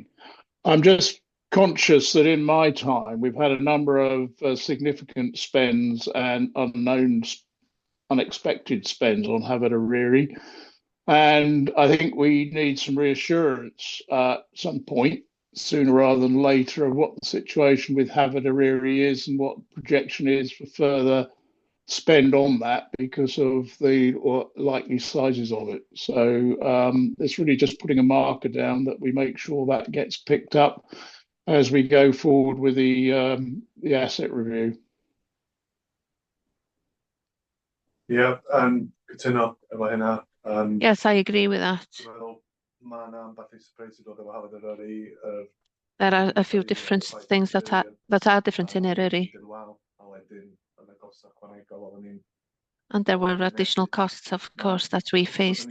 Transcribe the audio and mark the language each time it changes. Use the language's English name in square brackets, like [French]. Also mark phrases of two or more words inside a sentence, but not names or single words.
[English] I'm just conscious that in my time we've had a number of significant spends and unexpected spends on Hafod Eryri, and I think we need some reassurance at some point, sooner rather than later, of what the situation with Hafod Eryri is and what the projection is for further spend on that because of the likely sizes of it. So it's really just putting a marker down that we make sure that gets picked up as we go forward with the asset review. Yeah, [Welsh] cytuno efo hynna. [English] Yes, I agree with that. There are a few different things that are different in Eryri. And there were additional costs, of course, that we faced.